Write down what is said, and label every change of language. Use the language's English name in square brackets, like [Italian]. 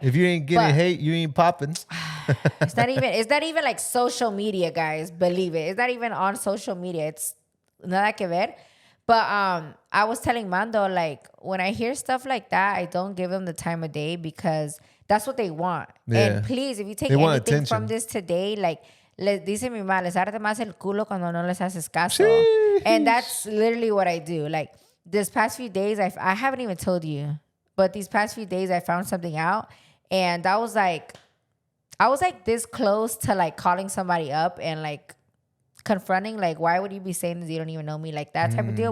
[English] If you ain't getting hate, you ain't popping. It's not even like social media, guys. Believe it. It's not even on social media. It's [Spanish] nada que ver. [English] But I was telling Mando, like, when I hear stuff like that, I don't give them the time of day, because that's what they want. Yeah. And please, if you take anything from this today, like, [Spanish] dice mi mamá, les arde más el culo cuando no les haces caso. [English] Sheesh. And that's literally what I do. Like, this past few days, I haven't even told you, but these past few days, I found something out. And I was like this close to like calling somebody up and like confronting, like, why would you be saying this? You don't even know me, like that type of deal.